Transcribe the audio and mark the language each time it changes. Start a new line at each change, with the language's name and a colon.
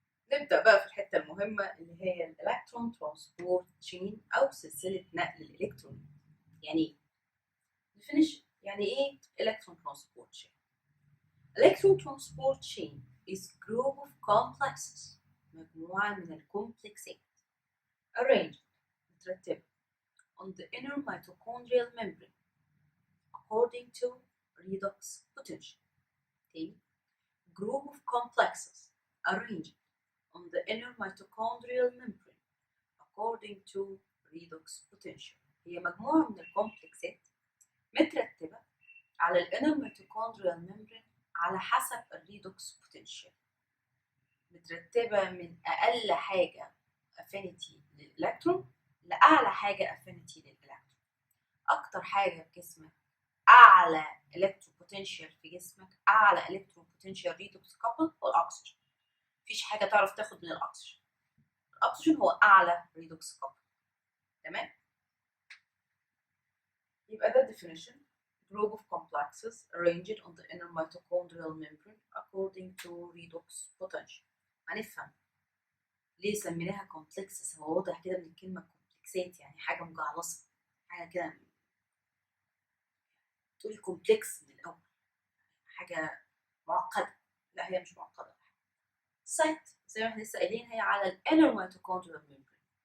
Arabic: تبدأ بقى في الحتة المهمة اللي هي الإلكترون ترانسبورت تشين أو سلسلة نقل الإلكترون. يعني إيه؟ definition. يعني إيه إلكترون ترانسبورت تشين؟
English: Electron transport chain is group of complexes
Arabic: مجموعة من الكومبلكسات
English: arranged
Arabic: مترتبة
English: on the inner mitochondrial membrane according to redox potential.
Arabic: تاني
English: group of complexes arranged on the inner mitochondrial membrane according to redox potential.
Arabic: هي مجموعة من الكومبلكسات مترتبة على الانر ميتوكوندريال ممبرين على حسب الريدوكس بوتنشال، مترتبة من أقل حاجة affinity للإلكترون لأعلى حاجة affinity للإلكترون. أكتر حاجة في جسمك أعلى إلكترون بوتنشال في جسمك، أعلى إلكترون بوتنشال ريدوكس كابل هو الأكسجين. مفيش حاجة تعرف تاخد من الأكسجين. الأكسجين هو أعلى ريدوكس كابل. تمام؟ يبقى ده definition.
English: Group of complexes arranged on the inner mitochondrial membrane according to redox potential.
Arabic: هنفهم ليه سميناها complexes. هو واضح كده من الكلمة كومبلكسات، يعني حاجة مجعلصة، حاجة كده تقولي كومبلكس من الأول، حاجة معقدة. لا هي مش معقدة. سايت زي ما احنا لسه قايلين هي على الانر ميتوكوندريال ممبرين.